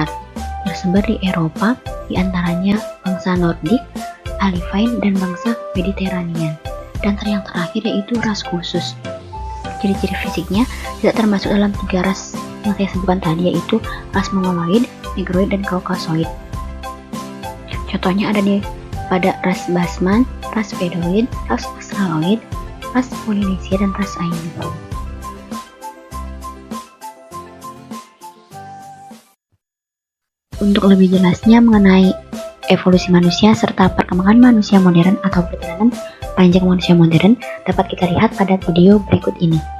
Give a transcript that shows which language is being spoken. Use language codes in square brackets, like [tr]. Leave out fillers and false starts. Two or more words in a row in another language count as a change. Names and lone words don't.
[id] Tersebar di Eropa, diantaranya bangsa Nordik, Alpine, dan bangsa Mediterranean. Dan yang terakhir yaitu ras khusus. Ciri-ciri fisiknya tidak termasuk dalam 3 ras yang saya sebutkan tadi, yaitu ras mongoloid, negroid, dan Caucasoid. Contohnya ada pada ras Basman, ras Pedoid, ras Australoid, ras Polinesia, dan ras Ainu. Untuk lebih jelasnya mengenai evolusi manusia serta perkembangan manusia modern atau perjalanan panjang manusia modern dapat kita lihat pada video berikut ini.